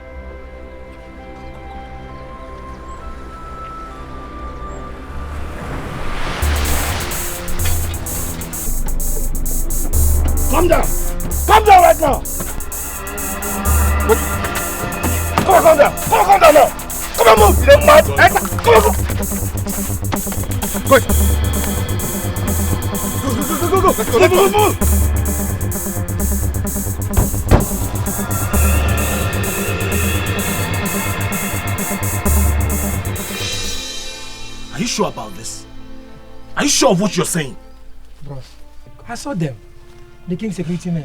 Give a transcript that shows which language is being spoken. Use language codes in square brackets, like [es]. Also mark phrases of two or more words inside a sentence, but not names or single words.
[en] Come down! Come down right now! What? Come down! Come down now! Come on, move! You don't mad? Come on, Quick! Go! Are you sure about this? Are you sure of what you're saying? Bros, I saw them. The king's security men.